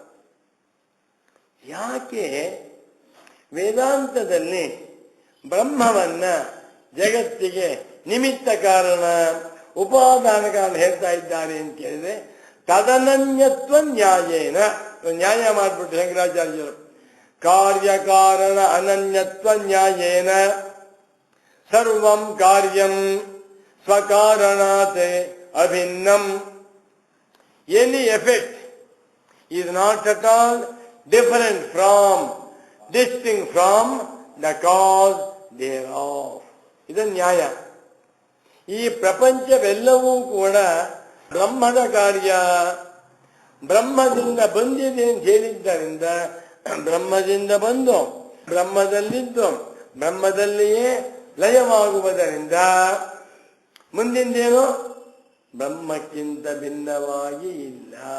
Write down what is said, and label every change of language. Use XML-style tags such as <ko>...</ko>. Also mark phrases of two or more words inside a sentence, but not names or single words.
<kn>ಯಾಕೆ ವೇದಾಂತದಲ್ಲಿ ಬ್ರಹ್ಮವನ್ನ ಜಗತ್ತಿಗೆ ನಿಮಿತ್ತ ಕಾರಣ ಉಪಾದಾನ ಕಾರಣ ಹೇಳ್ತಾ ಇದ್ದಾರೆ ಅಂತ ಕೇಳಿದ್ರೆ,</kn> <sa>ತದನನ್ಯತ್ವ ನ್ಯಾಯೇನ</sa> <kn>ನ್ಯಾಯ ಮಾಡಿಬಿಟ್ಟು ಶಂಕರಾಚಾರ್ಯರು,</kn> <sa>ಕಾರ್ಯಕಾರಣ ಅನನ್ಯತ್ವ ನ್ಯಾಯೇನ ಸರ್ವಂ ಕಾರ್ಯಂ ಸ್ವಕಾರಣಾತ್ ಅಭಿನ್ನಂ.</sa> <en>any effect is not at all different from, distinct from the cause thereof.</en> <kn>ಇದು ನ್ಯಾಯ. ಈ ಪ್ರಪಂಚವೆಲ್ಲವೂ ಕೂಡ ಬ್ರಹ್ಮದ ಕಾರ್ಯ, ಬ್ರಹ್ಮದಿಂದ ಬಂದಿದೆ ಅಂತ ಹೇಳಿದ್ದರಿಂದ ಬ್ರಹ್ಮದಿಂದ ಬಂದು ಬ್ರಹ್ಮದಲ್ಲಿದ್ದು ಬ್ರಹ್ಮದಲ್ಲಿಯೇ ಲಯವಾಗುವುದರಿಂದ ಮುಂದಿಂದೇನು ಬ್ರಹ್ಮಕ್ಕಿಂತ ಭಿನ್ನವಾಗಿ ಇಲ್ಲ.</kn>